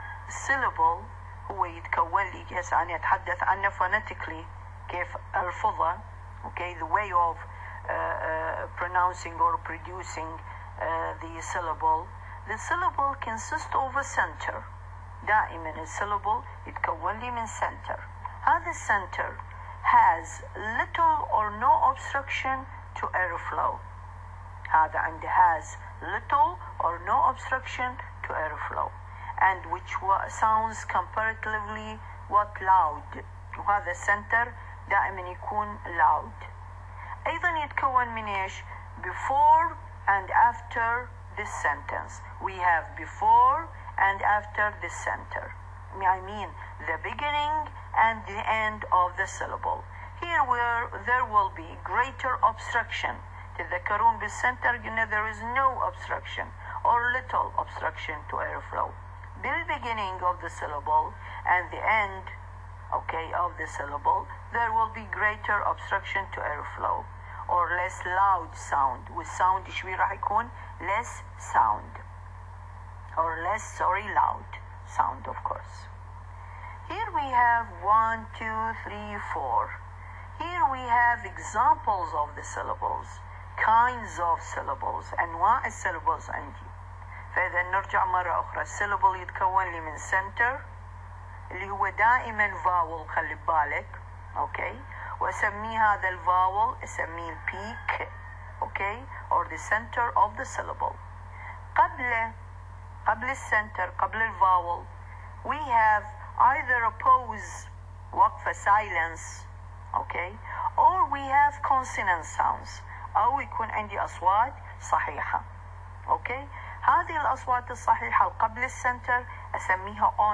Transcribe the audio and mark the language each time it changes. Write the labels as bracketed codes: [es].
[ar] الsyllable هو يتكون لي هسه أنا أتحدث عنه phonetically كيف ألفظه, okay, [en] the way of pronouncing or producing the syllable. The syllable consists of a center. [ar] دائما الsyllable يتكون لي من center. هذا [en] center has little or no obstruction to airflow. [ar] هذا عنده [en] has little or no obstruction to airflow, and which sounds comparatively what loud. [ar] وهذا السنتر دائما يكون loud. أيضا يتكون من إيش؟ [en] before and after this sentence. We have before and after this center. I mean the beginning and the end of the syllable. Here where there will be greater obstruction. [ar] تذكرون بالcenter, [en] there is no obstruction or little obstruction to airflow. The beginning of the syllable and the end, okay, of the syllable, there will be greater obstruction to airflow or less loud sound. With sound [ar] شوي راح يكون [en] less sound or less, loud sound, of course. Here we have 1, 2, 3, 4. Here we have examples of the syllables, kinds of syllables, [ar] أنواع الsyllables عندي. فإذا نرجع مرة أخرى, الsyllable يتكون لي من center اللي هو دائما vowel, خلي بالك, okay, وأسميه هذا الvowel أسميه peak, okay, [en] or the center of the syllable. [ar] قبل قبل السنتر قبل الفاول [en] we have either a pause [ar] وقفة [en] silence okay or we have consonant sounds [ar] أو يكون عندي أصوات صحيحة okay هذه الأصوات الصحيحة قبل السنتر أسميها